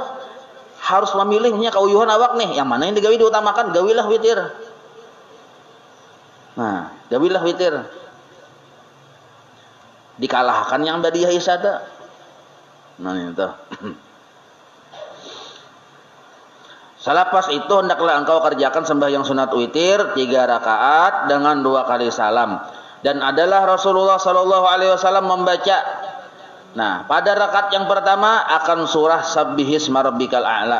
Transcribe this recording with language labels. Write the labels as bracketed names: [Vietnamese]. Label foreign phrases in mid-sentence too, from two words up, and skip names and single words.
[Banjar] Harus memilihnya kauyuhan awak nih, yang mana yang digawi diutamakan, gawilah witir. Nah, gawilah witir. Dikalahkan yang ba'diyah isya tuh. Nah itu. [Malay] Selepas itu hendaklah engkau kerjakan sembahyang sunat witir 3 rakaat dengan 2 kali salam. Dan adalah Rasulullah [Arabic] sallallahu alaihi wasallam [Malay] membaca. Nah, pada rakaat yang pertama akan surah [Arabic] Sabbihisma rabbikal a'la.